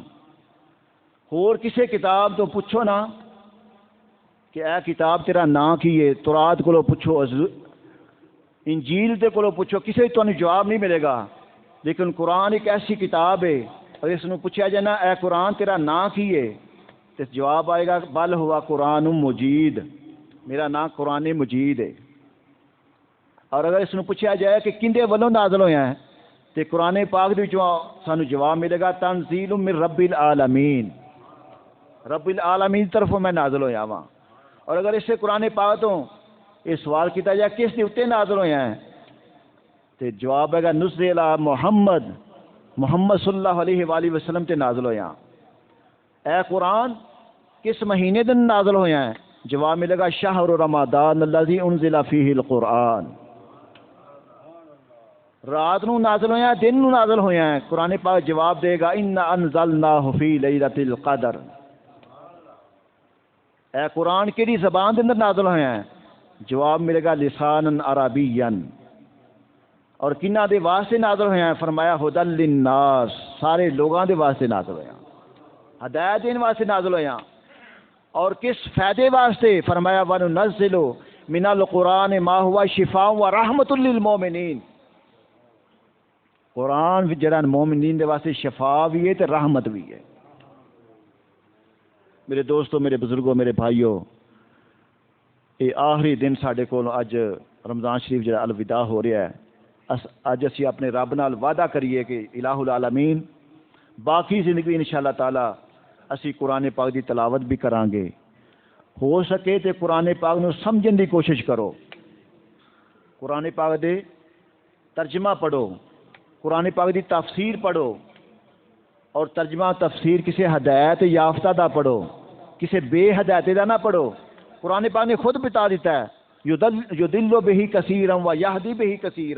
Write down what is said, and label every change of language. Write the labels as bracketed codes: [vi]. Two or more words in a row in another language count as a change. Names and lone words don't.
[pa] ہور کسے کتاب تو پوچھو نا کہ اے کتاب تیرا نام کی ہے، تورات کو پوچھو، انجیل دے کو پوچھو، کسے تو جواب نہیں ملے گا۔ لیکن قرآن ایک ایسی کتاب ہے اور اس نے پوچھا جائے نا اے قرآن تیرا نام کی ہے تو جواب آئے گا [ar] بل ہوا قرآن مجید، [pa] میرا نام قرآن مجید ہے۔ اور اگر اس نے پوچھا جائے کہ کندے ولوں نازل ہویا ہے تو قرآن پاک دے وچوں سانو جواب ملے گا [ar] تنزیل من رب العالمین، [pa] رب العالمین طرف میں نازل ہویا ہاں۔ اور اگر اس سے قرآن پاک تو یہ سوال کیتا جائے کس دے اوتے نازل ہویا ہے تو جواب ہے گا [ar] نزل محمد، [pa] محمد صلی اللہ علیہ وآلہ وسلم تے نازل ہویا۔ اے قرآن کس مہینے دن نازل ہویا ہے؟ جواب ملے گا [ar] شہر رمضان الذی انزل فیہ القرآن، [pa] رات نو نازل ہویا، دن نو نازل ہویا ہے۔ قرآن پاک جواب دے گا [ar] انا انزلناہ فی لیلۃ القدر۔ [pa] اے قرآن کیڑی زبان دے اندر نازل ہویا ہے؟ جواب ملے گا [ar] لسانا عربیا۔ [pa] اور کنہ دے واسطے نازل ہویا ہے؟ فرمایا [ar] ھدی للناس، [pa] سارے لوگاں دے واسطے نازل ہویا، ہدایت دین واسطے نازل ہویا۔ اور کس فائدے واسطے؟ فرمایا [ar] وَنُنَزِّلُ مِنَ الْقُرْآنِ مَا هُوَ شِفَاءٌ وَرَحْمَةٌ لِّلْمُؤْمِنِينَ، [pa] قرآن جڑا مومنین دے واسطے شفا بھی ہے تے رحمت بھی ہے۔ میرے دوستو، میرے بزرگوں، میرے بھائیوں، یہ آخری دن ساڈے کول اج رمضان شریف جڑا الوداع ہو رہا ہے، اج اسی اپنے رب نال وعدہ کریے کہ [ar] الہ العالمین [pa] باقی زندگی انشاءاللہ تعالی اسی قرآن پاک دی تلاوت بھی کران گے۔ ہو سکے تے قرآن پاک نو سمجھن دی کوشش کرو، قرآن پاک دے ترجمہ پڑھو، قرآن پاک دی تفسیر پڑھو، اور ترجمہ تفسیر کسی ہدایت یافتہ دا پڑھو، کسی بے ہدایت دا نہ پڑھو۔ قرآن پاک نے خود بتا دیتا ہے [ar] یدل بہ کثیرا و یہدی بہ کثیرا۔